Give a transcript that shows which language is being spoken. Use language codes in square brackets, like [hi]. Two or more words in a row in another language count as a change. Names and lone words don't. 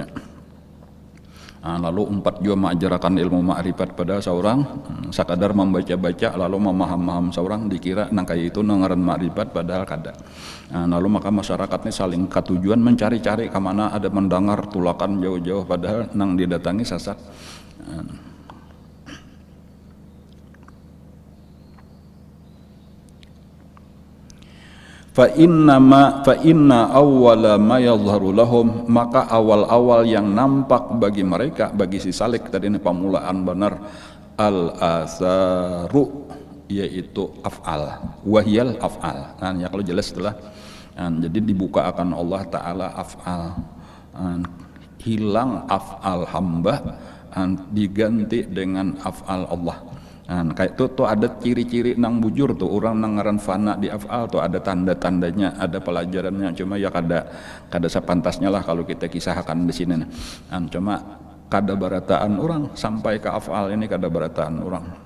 [bjn] Lalu 4 jua mengajarkan ilmu ma'rifat pada seorang sekadar membaca-baca lalu memaham-maham seorang dikira nang kayak itu nangaran ma'rifat padahal kada. Lalu maka masyarakat ini saling ketujuan mencari-cari kemana ada mendengar tulakan jauh-jauh padahal nang didatangi sesat. [ar] فإن أول ما يظهر لهم, [id] maka awal-awal yang nampak bagi mereka, bagi si salik tadi ini pamulaan benar, al-asaru yaitu af'al, [ar] وهي الأفعال. [id] Ya kalau jelas setelah jadi dibuka akan Allah Ta'ala af'al, hilang af'al hamba diganti dengan af'al Allah. [bjn] Kayak itu tuh ada ciri-ciri nang bujur tuh orang nang ngaran fana di af'al tuh ada tanda-tandanya, ada pelajarannya, cuma ya kada sepantasnya lah kalau kita kisahkan di sini. Cuma kada barataan orang sampai ke af'al ini kada barataan orang.